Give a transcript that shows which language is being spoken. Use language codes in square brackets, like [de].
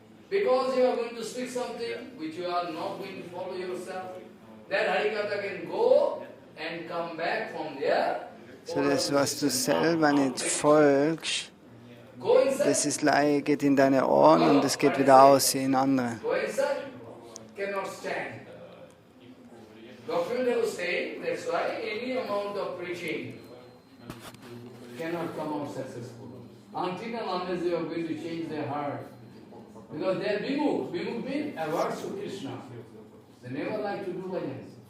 [en] Because you are going to speak something which you are not going to follow yourself, that Harikatha can go and come back from there. [de] So, das, was du selber nicht folgst, das ist geht in deine Ohren und es geht wieder aus in andere. [en] Cannot stand. Documentary saying that's why any amount of preaching cannot come out successful. Until and unless they are going to change their heart. Because they are vimukh. Vimukh means averse to Krishna. They never like to do bhajan.